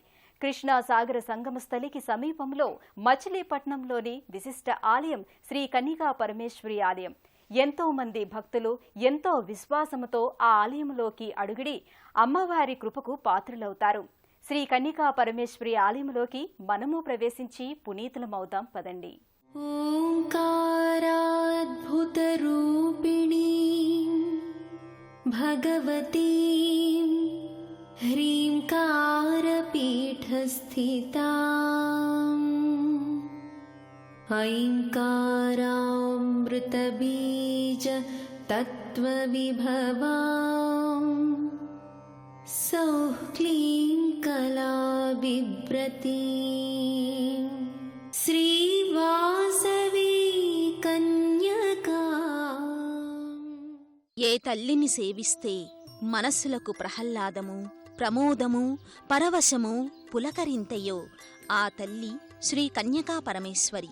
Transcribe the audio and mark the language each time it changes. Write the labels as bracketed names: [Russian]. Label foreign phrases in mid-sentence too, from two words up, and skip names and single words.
[Telugu] కృష్ణా సాగర సంగమస్థలికి సమీపంలో మచిలీపట్నంలోని విశిష్ట ఆలయం శ్రీ కన్యకా పరమేశ్వరి ఆలయం. ఎంతో మంది భక్తులు ఎంతో విశ్వాసముతో ఆ ఆలయంలోకి అడుగుడి అమ్మవారి కృపకు పాత్రులవుతారు. శ్రీ కన్యకా పరమేశ్వరి ఆలయంలోకి మనము ప్రవేశించి పునీతులమవుతాం పదండి. [Sanskrit] ओंकाराद्भुतरूपिणी भगवती ह्रींकारपीठस्थिता ऐंकारामृतबीज तत्त्वविभवा सौः क्लीं कलाबिभ्रती శ్రీవాసవి కన్యకా. [Telugu] ఏ తల్లిని సేవిస్తే మనస్సులకు ప్రహ్లాదము, ప్రమోదము, పరవశము పులకరింతయో ఆ తల్లి శ్రీ కన్యకా పరమేశ్వరి.